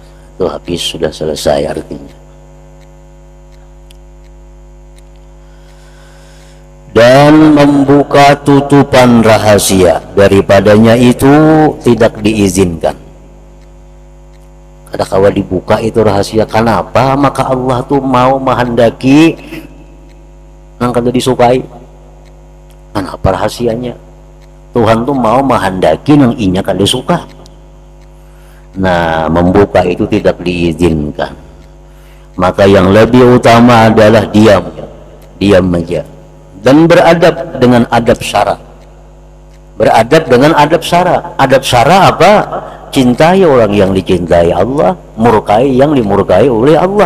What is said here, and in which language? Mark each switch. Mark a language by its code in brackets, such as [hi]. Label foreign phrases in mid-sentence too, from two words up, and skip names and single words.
[id] Itu habis, sudah selesai artinya. Dan membuka tutupan rahasia, daripadanya itu tidak diizinkan. [bjn] Ada kawa dibuka itu rahasia, kenapa? Maka Allah tuh mau menghendaki nang kada disukai. [id] Kenapa rahasianya? [bjn] Tuhan tuh mau menghendaki nang inya kada suka. [id] Nah, membuka itu tidak diizinkan. Maka yang lebih utama adalah diam. Diam aja. Dan beradab dengan adab syara. Beradab dengan adab syara. Adab syara apa? Cintai orang yang dicintai Allah, murkai yang dimurkai oleh Allah.